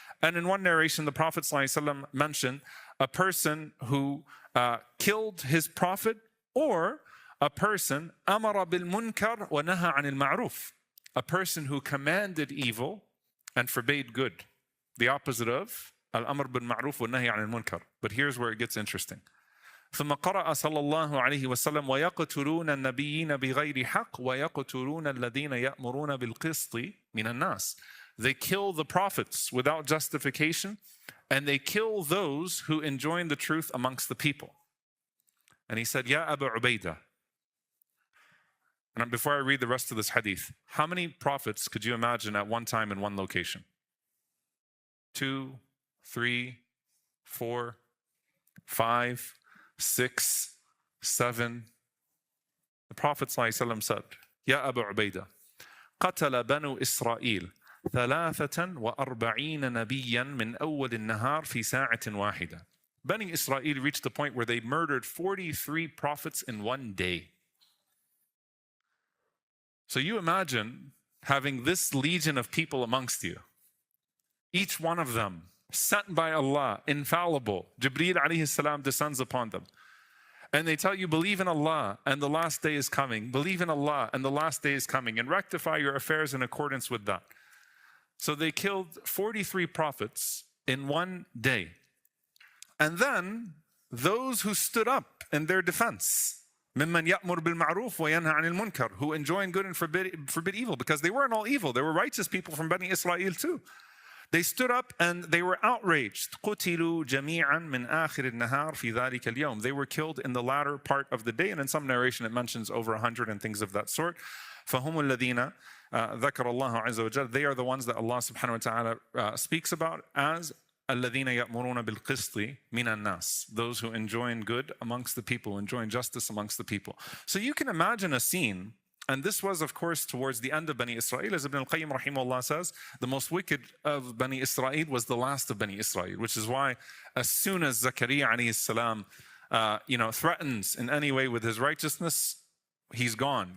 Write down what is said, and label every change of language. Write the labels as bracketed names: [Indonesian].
[English] And in one narration, the Prophet ﷺ mentioned a person who killed his Prophet, or a person [Arabic] amara bil munkar wa naha anil ma'ruf, [English] a person who commanded evil and forbade good. The opposite of [Arabic] al-amr bil ma'ruf wa nahi anil munkar. [English] But here's where it gets interesting. [Arabic] ثم قرأ صلى الله عليه وسلم ويقتلون النبيين بغير حق ويقتلون الذين يأمرون بالقسط من الناس. [English] They kill the prophets without justification, and they kill those who enjoin the truth amongst the people. And he said, Ya Abu Ubaidah. And before I read the rest of this hadith, how many prophets could you imagine at one time in one location? 2, 3, 4, 5, 6, 7. The Prophet ﷺ said, [Arabic] Ya Abu Ubaidah, قتل بنو إسرائيل 43 نبيا من أول النهار في ساعة واحدة. [English] Bani Isra'il reached the point where they murdered 43 prophets in one day. So you imagine having this legion of people amongst you, each one of them sent by Allah, infallible. Jibreel alayhi salam descends upon them. And they tell you, believe in Allah and the last day is coming. Believe in Allah and the last day is coming, and rectify your affairs in accordance with that. So they killed 43 prophets in one day. And then those who stood up in their defense, [Arabic] مِمَّنْ يَأْمُرْ بِالْمَعْرُوفِ وَيَنْهَى عَنِ الْمُنْكَرِ, [English] who enjoin good and forbid evil, because they weren't all evil. They were righteous people from Bani Isra'il too. They stood up and they were outraged. [Arabic] قُتِلُوا جَمِيعًا مِنْ آخِرِ النَّهَارِ فِي ذَلِكَ الْيَوْمِ. [English] They were killed in the latter part of the day, and in some narration it mentions over 100 and things of that sort. [Arabic] فَهُمُ الَّذِينَ ذكر الله عز وجل. [English] They are the ones that Allah subhanahu wa ta'ala speaks about as [Arabic] الَّذِينَ يَأْمُرُونَ بِالْقِسْطِ مِنَ النَّاسِ. [English] Those who enjoin good amongst the people, enjoin justice amongst the people. So you can imagine a scene, And this was, of course, towards the end of Bani Isra'il. As Ibn al-Qayyim rahimahullah says, the most wicked of Bani Isra'il was the last of Bani Isra'il, which is why as soon as Zakaria alayhi salam threatens in any way with his righteousness, he's gone.